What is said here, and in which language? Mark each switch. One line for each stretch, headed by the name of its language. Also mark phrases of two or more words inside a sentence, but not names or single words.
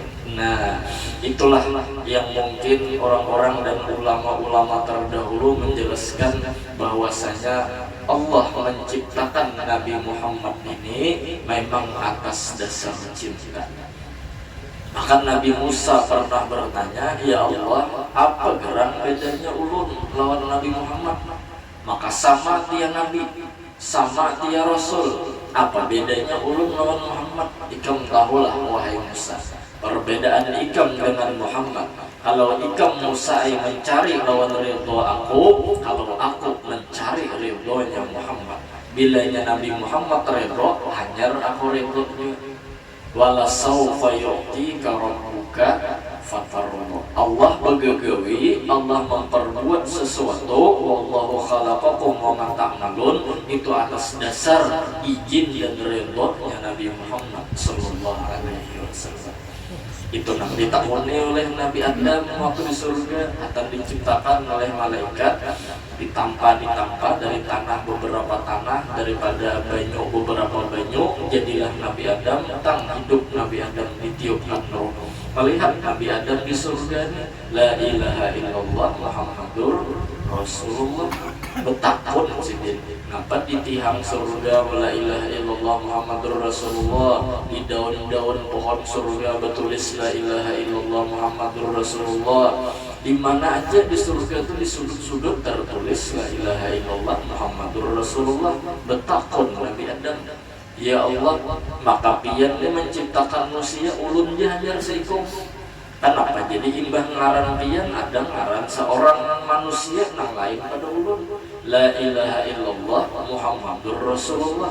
Indonesian: Nah itulah yang mungkin orang-orang dan ulama-ulama terdahulu menjelaskan bahwasanya Allah menciptakan Nabi Muhammad ini memang atas dasar cinta. Maka Nabi Musa pernah bertanya,
Arabic: يا الله,
Banjar: apa gerang bedanya ulun lawan Nabi Muhammad? Maka sama dia Nabi, sama dia Rasul. Apa bedanya ulun lawan Muhammad? Ikam tahulah wahai Musa, Perbedaan ikam dengan Muhammad. Kalau ikam musai mencari lawan ridho aku, kalau aku mencari ridhonya Muhammad. Bilanya Nabi Muhammad ridho, hanyar aku ridho juga.
Arabic: ولسوف يعطيك ربك فترضى.
Banjar: Allah begagawi, Allah memperbuat sesuatu.
Arabic: والله خلقكم وما تعملون.
Indonesian: Itu atas dasar izin dan ridhonya Nabi Muhammad
Arabic: صلى الله عليه وسلم.
Banjar: Itu nanti ditakuni oleh Nabi Adam waktu di surga, akan diciptakan oleh malaikat, ditampa dari tanah beberapa tanah, daripada banyu beberapa banyu, jadilah Nabi Adam. Tang hidup Nabi Adam ditiupkan roh. Melihat Nabi Adam di surga,
Arabic: لا إله إلا الله محمد رسول الله.
Banjar: Betakun sidin, kenapa ditihang surga
Arabic: لا إله إلا الله محمد رسول الله.
Banjar: Di daun-daun pohon surga betulis
Arabic: لا إله إلا الله محمد رسول الله.
Banjar: Di mana aja di surga itu di sudut-sudut tertulis
Arabic: لا إله إلا الله محمد رسول الله.
Banjar: Betakun Nabi Adam,
Arabic: يا الله,
Banjar: maka pian dia menciptakan manusia ulun jahajar seikum. Kenapa jadi imbah ngaran pian ada ngaran seorang manusia nang lain pada ulun.
Arabic: لا إله إلا الله محمد رسول الله.